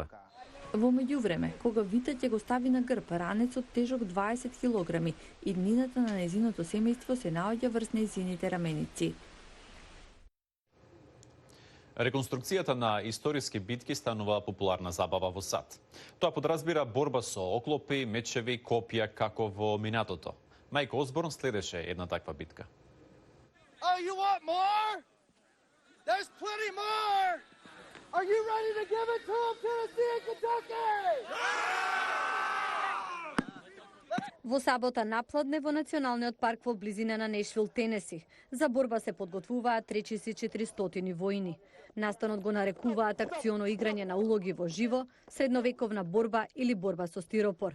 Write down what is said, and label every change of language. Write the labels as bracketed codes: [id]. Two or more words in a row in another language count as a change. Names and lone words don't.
[mk] Во меѓувреме, кога Вита ќе го стави на грб ранецот тежок 20 килограми, иднината на незиното семејство се наоѓа врз незините раменици. Реконструкцијата на историски битки станува популарна забава во САД. Тоа подразбира борба со оклопи, мечеви, копија како во минатото. Мајк Осборн следеше една таква битка. [en] Oh, you want more? There's plenty more! Are you ready to give it to them, Tennessee and Kentucky? [mk] Во сабота напладне во Националниот парк во близина на Нешвил, Тенеси. За борба се подготвуваат речиси 400 војни. Настанот го нарекуваат акционо играње на улоги во живо, средновековна борба или борба со стиропор.